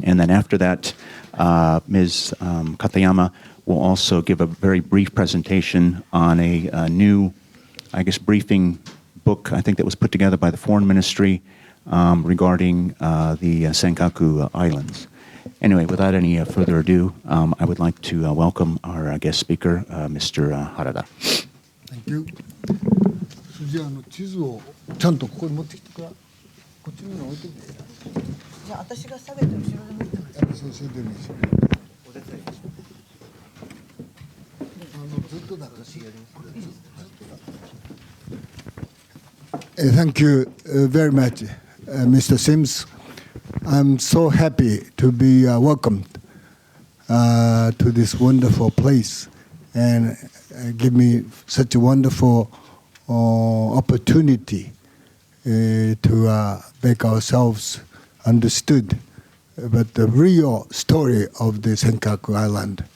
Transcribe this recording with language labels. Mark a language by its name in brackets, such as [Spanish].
[English] And then after that, Ms. Katayama will also give a very brief presentation on a new, I guess, briefing book, I think, that was put together by the Foreign Ministry regarding the Senkaku Islands. Anyway, without any further ado, I would like to welcome our guest speaker, Mr. Harada. Thank you. [Japanese] じゃあ地図をちゃんとここに持ってきてからこっちに置いてて。じゃあ私が下げて後ろで持ってます。そうでもいいし。ずっとだからしやります。 [English] Thank you very much, Mr. Sims. I'm so happy to be welcomed to this wonderful place and give me such a wonderful opportunity to make ourselves understood about the real story of the Senkaku Island.